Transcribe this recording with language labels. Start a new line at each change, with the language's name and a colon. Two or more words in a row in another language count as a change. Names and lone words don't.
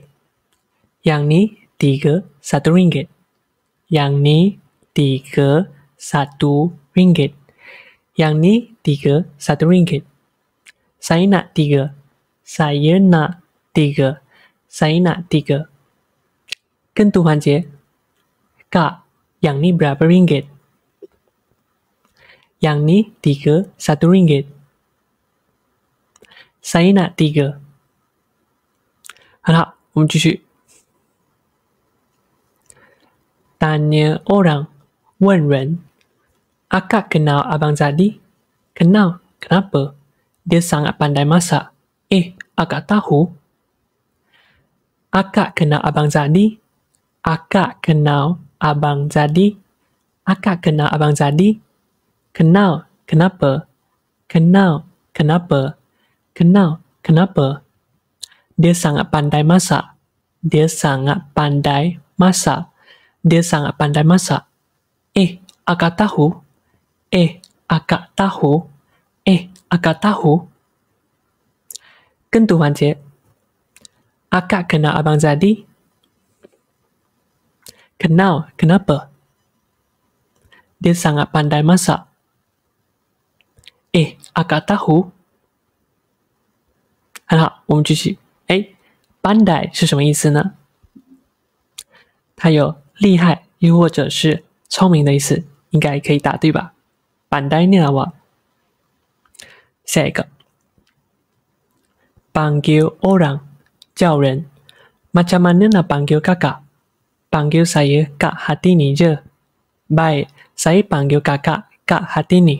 Malay: Yang ni 3, 1 ringgit. Yang ni 3, 1 ringgit. Yang ni 3, 1 ringgit. Saya nak 3. Saya nak 3. Saya nak 3.
Chinese: 跟读环节
Malay: Kak, yang ni berapa ringgit? Yang ni 3, 1 ringgit. Saya nak 3.
Chinese: 很好，我们继续。
Malay: Tanya orang,
Chinese: 问人.
Malay: Akak kenal Abang Zadi? Kenal. Kenapa? Dia sangat pandai masak. Akak tahu? Akak kenal Abang Zadi? Akak kenal Abang Zadi? Akak kenal Abang Zadi? Kenal. Kenapa? Kenal. Kenapa? Kenal. Kenapa? Dia sangat pandai masak. Dia sangat pandai masak. Dia sangat pandai masak. Akak tahu? Akak tahu? Akak tahu?
Chinese: 跟读环节
Malay: Akak kenal Abang Zadi? Kenal. Kenapa? Dia sangat pandai masak. Akak tahu?
Chinese: 很好，我们继续。pandai 是什么意思呢？它有厉害又或者是聪明的意思，应该可以答对吧？
Malay: pandai ni apa？
Chinese: 下一个
Malay: panggil orang
Chinese: 叫人
Malay: macam mana nak panggil kakak? Panggil saya Kak Hatini je. Baik, saya panggil kakak Kak Hartini.